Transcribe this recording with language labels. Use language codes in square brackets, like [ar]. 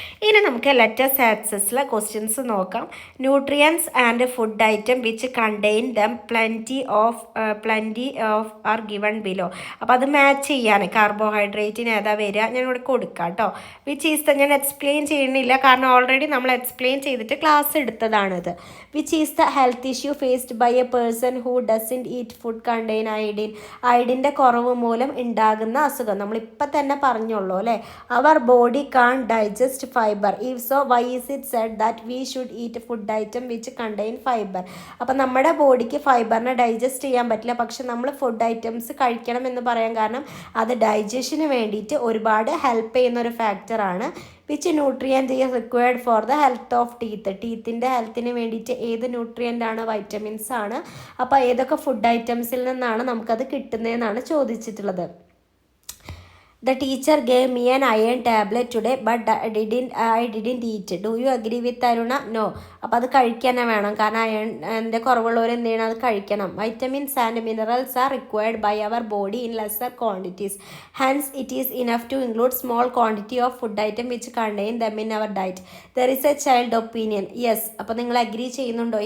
[ml] ഇനി നമുക്ക് let's ആക്സസിലെ questions നോക്കാം. [en] Nutrients and food item which contain them plenty of are given below. [ml] അപ്പോൾ അത് മാച്ച് ചെയ്യാൻ കാർബോഹൈഡ്രേറ്റിന് ഏതാ വരിക ഞാൻ ഇവിടെ കൊടുക്കാം കേട്ടോ. [en] which is [ml] ഞാൻ എക്സ്പ്ലെയിൻ ചെയ്യണില്ല, കാരണം ഓൾറെഡി നമ്മൾ എക്സ്പ്ലെയിൻ ചെയ്തിട്ട് class എടുത്തതാണിത്. [en] Which is the health issue faced by a person who doesn't eat food contain iodine? [ml] അയഡിൻ്റെ കുറവ് മൂലം ഉണ്ടാകുന്ന അസുഖം നമ്മളിപ്പോൾ തന്നെ പറഞ്ഞുള്ളൂ അല്ലേ. [en] Our body can digest fibre. If so why is it said that we should eat food item which contain fibre? [ml] അപ്പം നമ്മുടെ ബോഡിക്ക് ഫൈബറിനെ ഡൈജസ്റ്റ് ചെയ്യാൻ പറ്റില്ല, പക്ഷെ നമ്മൾ ഫുഡ് ഐറ്റംസ് കഴിക്കണം എന്ന് പറയാൻ കാരണം അത് ഡൈജഷന് വേണ്ടിയിട്ട് ഒരുപാട് ഹെൽപ്പ് ചെയ്യുന്ന ഒരു ഫാക്ടറാണ്. [en] Which nutrient is required for the health of teeth? [ml] ടീത്തിൻ്റെ ഹെൽത്തിന് വേണ്ടിയിട്ട് ഏത് ന്യൂട്രിയൻ്റ് ആണ്? വൈറ്റമിൻസ് ആണ്. അപ്പോൾ ഏതൊക്കെ ഫുഡ് ഐറ്റംസിൽ നിന്നാണ് നമുക്കത് കിട്ടുന്നതെന്നാണ് ചോദിച്ചിട്ടുള്ളത്. [en] The teacher gave me an iron tablet today, but I didn't eat. Do you agree with Aruna? No. [ml] അപ്പോൾ അത് കഴിക്കാൻ വേണം, കാരണം അയണിൻ്റെ കുറവുള്ളവർ എന്ത് ചെയ്യണം, അത് കഴിക്കണം. [en] Vitamins and minerals are required by our body in lesser quantities. Hence it is enough to include small quantity of food item which contain them in our diet. There is a child opinion. Yes. [ml] അപ്പോൾ നിങ്ങൾ agri ചെയ്യുന്നുണ്ടോ?